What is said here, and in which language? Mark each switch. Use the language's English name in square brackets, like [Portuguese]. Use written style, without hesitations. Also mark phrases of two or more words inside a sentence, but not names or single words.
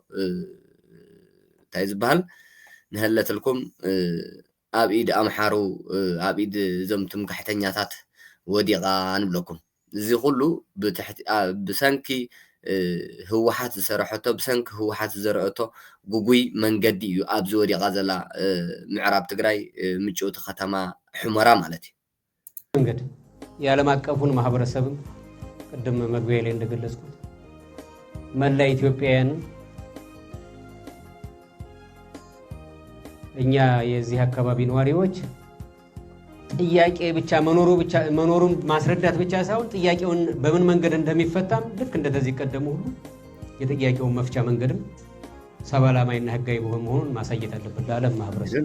[Tigrinya] እንታይ ዝበሃል ንህለትልኩም ኣብ ኢድ ኣምሓሩ ኣብ ኢድ እዞም ትምካሕተኛታት ወዲቓ ንብለኩም እዚ ኩሉ ብሰንኪ ህወሓት ዝሰርሐቶ ብሰንኪ ህወሓት ዝዘረአቶ ጉጉይ መንገዲ እዩ ኣብዚ ወዲቓ ዘላ ምዕራብ ትግራይ ምጭውቲ ከተማ ሑመራ ማለት እዩ [Amharic] መንገድ የዓለም አቀፉን ማህበረሰብም ቅድም መግቢያ ላይ እንደገለጽኩት መላ ኢትዮጵያውያን እኛ የዚህ አካባቢ ነዋሪዎች ጥያቄ ብቻ መኖሩን ማስረዳት ብቻ ሳይሆን ጥያቄውን በምን መንገድ እንደሚፈታም ልክ እንደዚህ ቀደሙ ሁሉ የጥያቄውን መፍቻ መንገድም ሰባላማይና ህጋዊ መሆኑን ማሳየት አለበት ለዓለም ማህበረሰብ።